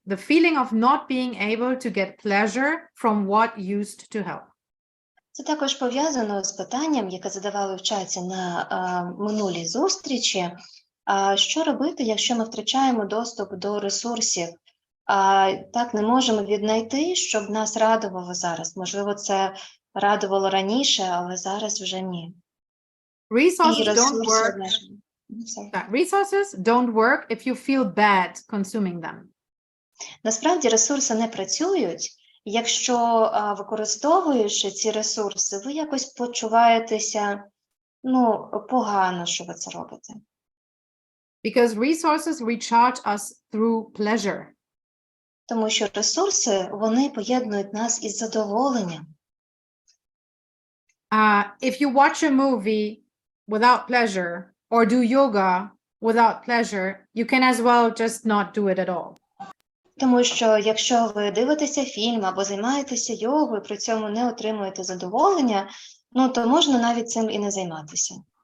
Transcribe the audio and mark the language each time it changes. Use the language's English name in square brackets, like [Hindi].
[English] The feeling of not being able to get pleasure from what used to help. [Ukrainian] Це також пов'язано з питанням, яке задавали в чаті на минулій зустрічі. Що робити, якщо ми втрачаємо доступ до ресурсів? Так не можемо віднайти, щоб нас радувало зараз. Можливо, це радувало раніше, але зараз вже ні. [English] Resources don't work if you feel bad consuming them. [Ukrainian] Насправді ресурси не працюють, якщо, використовуючи ці ресурси, ви якось почуваєтеся, погано, що ви це робите. [English] Because resources recharge us through pleasure. [Ukrainian] Тому що ресурси, вони поєднують нас із задоволенням. [English] If you watch a movie without pleasure or do yoga without pleasure, you can as well just not do it at all. [Ukrainian] Тому що якщо ви дивитеся фільм або займаєтеся йогою, при цьому не отримуєте задоволення, то можна навіть цим і не займатися.